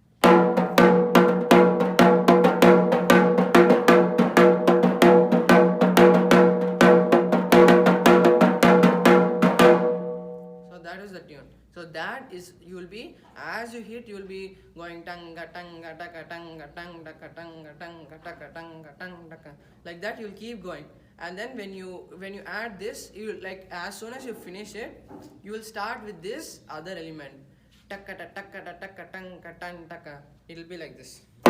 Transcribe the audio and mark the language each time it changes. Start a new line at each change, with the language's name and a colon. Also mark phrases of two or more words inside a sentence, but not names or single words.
English: So that is, you will be, as you hit, you will be going tanga tanga taka tanga tanga taka tanga tanga taka tanga tanga taka. Like that you will keep going. and then when you add this, you like as soon as you finish it, you will start with this other element. Takkata takkata takkatang katang taka. It will be like this.